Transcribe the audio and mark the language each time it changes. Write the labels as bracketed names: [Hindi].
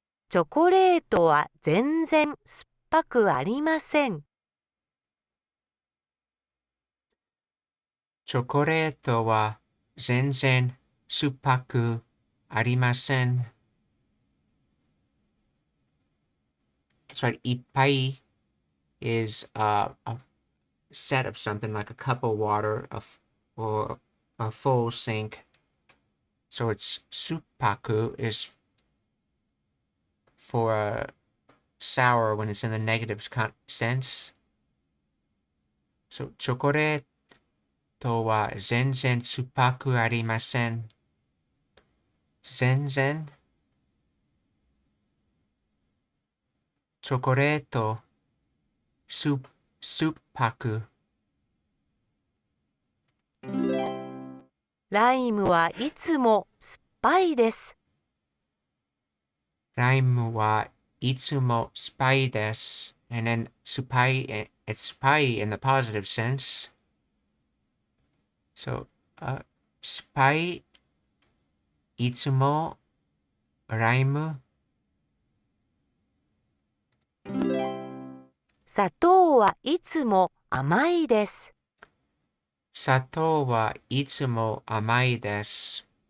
[Japanese] チョコレートは全然酸っぱくありません。チョコレートは全然酸っぱくありません。 [English] That's right. いっぱい is a set of something like a cup of water or a full sink. So it's suppaku is for sour when it's in the negative sense. [Japanese] So チョコレートは全然酸っぱくありません。全然。チョコレート酸っぱく。ライムはいつも酸っぱいです。ライムはいつも酸っぱいです。 [English] And then 酸っぱい it's 酸っぱい in the positive sense. [Japanese] So, 酸っぱいいつもライム。砂糖はいつも甘いです。砂糖はいつも甘いです。